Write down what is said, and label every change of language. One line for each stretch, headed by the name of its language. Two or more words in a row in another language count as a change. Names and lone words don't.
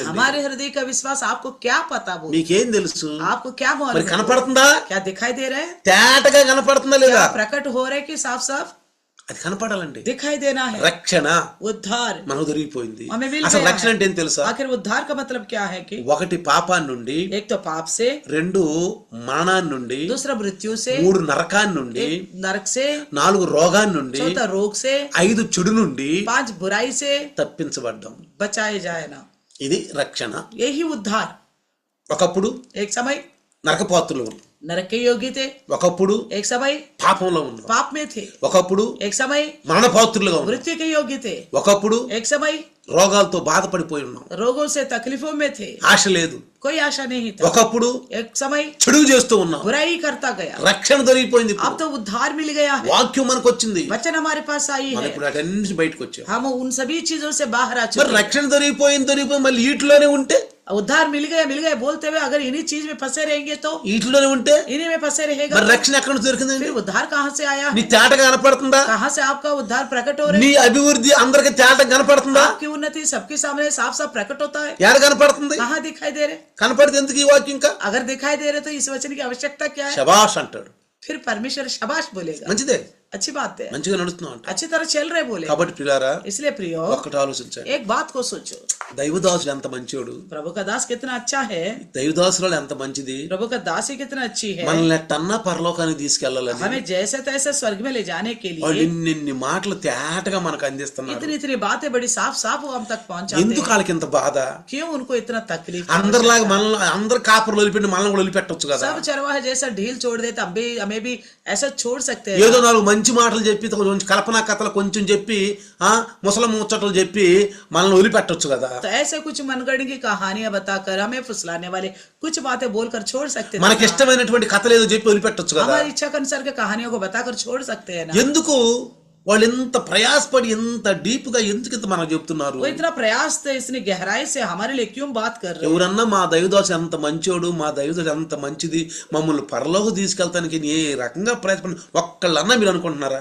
Hindi: हमारे हृदय का विश्वास आपको क्या पता? वो
Telugu: మీకేం తెలుసు?
Hindi: आपको क्या
Telugu: మరి
Hindi: मालूम?
Telugu: కనపడుతుందా?
Hindi: क्या दिखाई दे रहा है?
Telugu: తేటగా కనపడుతుందా లేదా?
Hindi: क्या प्रकट हो रहा है कि साफ साफ?
Telugu: అది కనపడాలండి.
Hindi: दिखाई देना है,
Telugu: రక్షణ
Hindi: उद्धार
Telugu: మనకు దొరికిపోయింది.
Hindi: हमें मिल
Telugu: అసలు
Hindi: गया
Telugu: రక్షణ
Hindi: है।
Telugu: అంటే ఏం తెలుసా?
Hindi: आखिर उद्धार का मतलब क्या है कि
Telugu: ఒకటి పాపాన్ని నుండి,
Hindi: एक तो पाप से,
Telugu: రెండు మరణాన్ని నుండి,
Hindi: दूसरा मृत्यु से,
Telugu: మూడు నరకాన్ని నుండి,
Hindi: एक नरक से,
Telugu: నాలుగు రోగాన్ని నుండి,
Hindi: चौथा रोग से,
Telugu: ఐదు చెడు నుండి
Hindi: 5 बुराई से
Telugu: తప్పించబడ్డాం.
Hindi: बचाए जाए ना,
Telugu: ఇది రక్షణ.
Hindi: यही उद्धार।
Telugu: ఒకప్పుడు
Hindi: एक समय
Telugu: నరకపాత్రులు ఉన్నాం,
Hindi: नरक के योग्य थे,
Telugu: ఒకప్పుడు
Hindi: एक समय
Telugu: పాపంలో ఉన్నాం,
Hindi: पाप में थे,
Telugu: ఒకప్పుడు
Hindi: एक समय
Telugu: మరణపాత్రులుగా ఉన్నాం,
Hindi: मृत्यु के योग्य थे,
Telugu: ఒకప్పుడు
Hindi: एक समय
Telugu: రోగాలతో బాధపడిపోయి ఉన్నాం,
Hindi: रोगों से तकलीफों में थे,
Telugu: ఆశ లేదు,
Hindi: कोई आशा नहीं था,
Telugu: ఒకప్పుడు
Hindi: एक समय
Telugu: చెడు చేస్తూ ఉన్నాం.
Hindi: बुराई करता गया,
Telugu: రక్షణ దొరికిపోయింది.
Hindi: अब तो उद्धार मिल गया है,
Telugu: వాక్యం మనకు వచ్చింది,
Hindi: वचन हमारे पास आई
Telugu: మనం
Hindi: है,
Telugu: ఇప్పుడు అటెన్నించి బయటకు వచ్చాం.
Hindi: हम उन सभी चीजों से बाहर आ
Telugu: మరి
Hindi: चुके हैं।
Telugu: రక్షణ దొరికిపోయింది మళ్ళీ వీటిలోనే ఉంటే,
Hindi: उद्धार मिल गया बोलते हुए अगर इन्हीं चीज में फंसे रहेंगे तो
Telugu: వీటిలోనే ఉంటే
Hindi: इन्हीं में फंसे रहेगा
Telugu: మరి
Hindi: तो
Telugu: రక్షణ ఎక్కడ నుంచి దొరికిందండి?
Hindi: फिर उद्धार कहाँ से आया
Telugu: నీ
Hindi: है?
Telugu: తేటగా కనపడుతుందా?
Hindi: कहाँ से आपका उद्धार प्रकट हो रहा
Telugu: నీ
Hindi: है?
Telugu: అభివృద్ధి అందరికి తేటగా కనపడుతుందా?
Hindi: आपकी उन्नति सबके सामने साफ साफ प्रकट होता है?
Telugu: ఎక్కడ కనపడుతుంది?
Hindi: कहाँ दिखाई दे रहे?
Telugu: కనపడితే ఎందుకు ఈ వాక్యం? ఇంకా
Hindi: अगर दिखाई दे रहे तो इस वचन की आवश्यकता क्या है?
Telugu: శబాష్ అంటాడు.
Hindi: फिर परमेश्वर शाबाश बोलेगा,
Telugu: మంచిదే,
Hindi: अच्छी बात है,
Telugu: మంచిగా నడుస్తున్నావు అంట.
Hindi: अच्छी तरह चल रहे बोले।
Telugu: కాబట్టి పిల్లారా
Hindi: इसलिए प्रियो
Telugu: ఒక్కటి ఆలోచించండి,
Hindi: एक बात को सोचो,
Telugu: దైవదాసుడు ఎంత మంచివాడు,
Hindi: प्रभु का दास कितना अच्छा है,
Telugu: దైవదాసురాలు ఎంత మంచిది,
Hindi: प्रभु का दासी कितना अच्छी है,
Telugu: మనల్ని ఎట్టన్నా పరలోకానికి తీసుకెళ్లాలని
Hindi: हमें जैसे तैसे स्वर्ग में ले जाने के
Telugu: వాళ్ళు
Hindi: लिए
Telugu: ఇన్ని మాటలు తేటగా మనకు అందిస్తున్నారు.
Hindi: इतनी इतनी बातें बड़ी साफ साफ वो हम तक पहुंचाते
Telugu: ఎందుకు
Hindi: हैं।
Telugu: వాళ్ళకి ఇంత బాధ?
Hindi: क्यों उनको इतना तकलीफ?
Telugu: అందరిలాగా మనల్ని అందరు కాపులు వదిలిపెట్టి మనల్ని కూడా వదిలిపెట్టొచ్చు కదా.
Hindi: सब चरवाहे जैसा ढील छोड़ देते, हमें भी ऐसा छोड़ सकते हैं।
Telugu: ఏదో నాలుగు మంచి మాటలు చెప్పి కొంచెం కల్పనా కథలు కొంచెం చెప్పి ముసలం ముచ్చట్లు చెప్పి మనల్ని వదిలిపెట్టొచ్చు కదా.
Hindi: तो ऐसे कुछ मनगढ़ की कहानियां बताकर हमें फुसलाने वाले कुछ बातें बोलकर छोड़ सकते हैं।
Telugu: మనకి ఇష్టమైనటువంటి కథలు ఏదో చెప్పి వదిలిపెట్టొచ్చు కదా.
Hindi: हमारी इच्छा के अनुसार के कहानियों को बताकर छोड़ सकते हैं ना।
Telugu: ఎందుకు వాళ్ళు ఎంత ప్రయాసపడి ఎంత డీప్ గా ఎందుకు ఇంత మనకు చెప్తున్నారు?
Hindi: वो इतना प्रयास थे, इतनी गहराई से हमारे लिए क्यों बात कर रहे हैं?
Telugu: ఎవరన్నా మా దైవదాసు ఎంత మంచోడు, మా దైవదాసు ఎంత మంచిది, మమ్మల్ని పరలోకి తీసుకెళ్తానికి ఏ రకంగా ప్రయత్నం ఒక్కళ్ళన్నా మీరు అనుకుంటున్నారా?